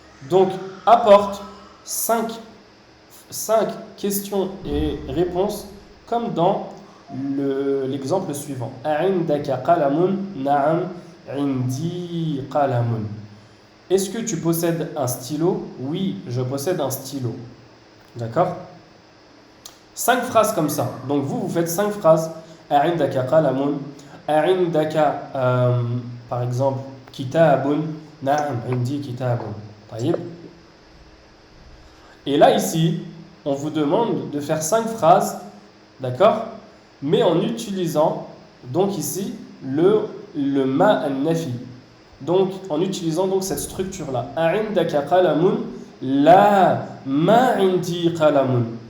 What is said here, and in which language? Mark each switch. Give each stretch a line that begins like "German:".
French: Donc, apporte 5 questions et réponses comme dans l'exemple suivant.
Arabic: أعندك قلم؟ نعم عندي قلم.
French: Est-ce que tu possèdes un stylo? Oui, je possède un stylo. D'accord? 5 phrases comme ça. Donc vous faites 5 phrases.
Arabic: أعندك قلم؟ أعندك
French: par exemple
Arabic: كتاب؟ نعم عندي كتاب. طيب.
French: Et là ici, on vous demande de faire 5 phrases, d'accord? Mais en utilisant donc ici le ma an-nafi. Donc en utilisant donc cette structure là.
Arabic: أعندك قلم؟ La ma indi qalamun.